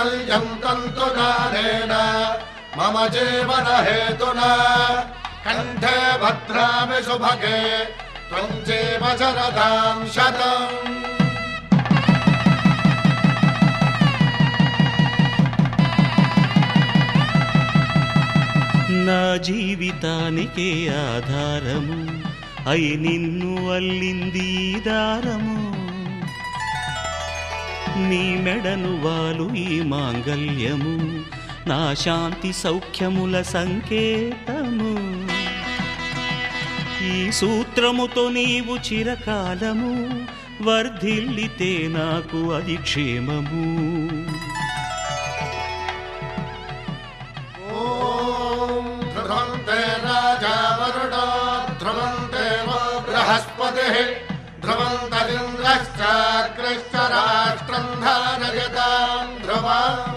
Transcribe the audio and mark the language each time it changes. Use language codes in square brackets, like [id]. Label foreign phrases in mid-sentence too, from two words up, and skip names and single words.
[sa] नित्यं तन्तुगानेन मम जीवन हेतुना कंठे भद्रामि सुभगे त्वं जीव शरदां शतम्। [te] నా జీవితానికే ఆధారము అయి నిన్ను అల్లింది దారము నీ మెడను వాలు ఈ మాంగల్యము నా శాంతి సౌఖ్యముల సంకేతము ఈ సూత్రముతో నీవు చిరకాలము వర్ధిల్లితే నాకు అది క్షేమము [sa] राजा वरुणो ध्रुवं देवो बृहस्पतिः ध्रुवं तदिन्द्रश्चाग्रश्च राष्ट्रं धारयतां ध्रुवम्।